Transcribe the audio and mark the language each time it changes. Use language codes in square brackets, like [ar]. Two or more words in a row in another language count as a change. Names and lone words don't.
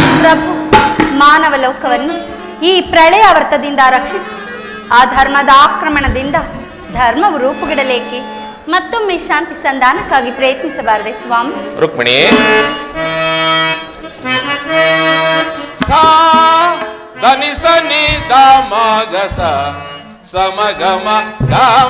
[kn] ಪ್ರಭು, ಮಾನವ ಲೋಕವನ್ನು ಈ ಪ್ರಳಯ ವರ್ತದಿಂದ ರಕ್ಷಿಸಿ ಆ ಧರ್ಮದ ಆಕ್ರಮಣದಿಂದ ಧರ್ಮವು ರೂಪುಗಿಡಲೇಕೆ ಮತ್ತೊಮ್ಮೆ ಶಾಂತಿ ಸಂಧಾನಕ್ಕಾಗಿ ಪ್ರಯತ್ನಿಸಬಾರದೆ ಸ್ವಾಮಿ? ರುಕ್ಮಿಣಿ ಸಾ ದ ಧನಿ ಸ ನಿ ದ ಮ ಗ ಸ ಸಮ ಗ ಮ ಗ ಮ